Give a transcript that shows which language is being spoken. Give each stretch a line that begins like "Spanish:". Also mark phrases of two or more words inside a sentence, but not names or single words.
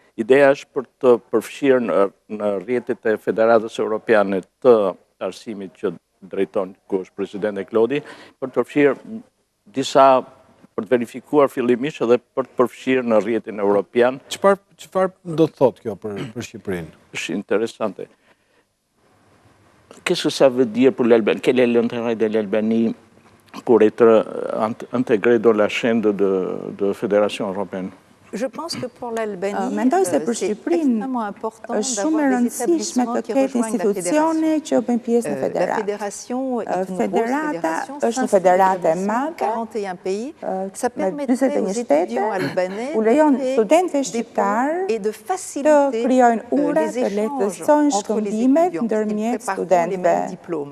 Albanian: Ideja është për të përfshirë në rrjetet e Federatës Europiane të Arsimit që drejton, ku është presidenti Klodi, për të përfshirë disa për të verifikuar fillimisht edhe për të përfshirë në rrjetin evropian. Çfarë do të thotë kjo për Shqipërinë? Është interesante.
French: Qu'est-ce que ça veut dire pour l'Albanie? Quel est l'intérêt de l'Albanie pour être intégrée dans la chaîne de Fédération européenne? Je pense que pour l'Albanie,
Albanian: mendoj se për Shqipërinë është shumë e rëndësishme të ketë institucione që bëjnë pjesë në federatë. Federata është një federatë e madhe me 41 shtete, u lejon studentëve shqiptarë të krijojnë ure të lehtësojnë shkëmbimet ndërmjet studentëve.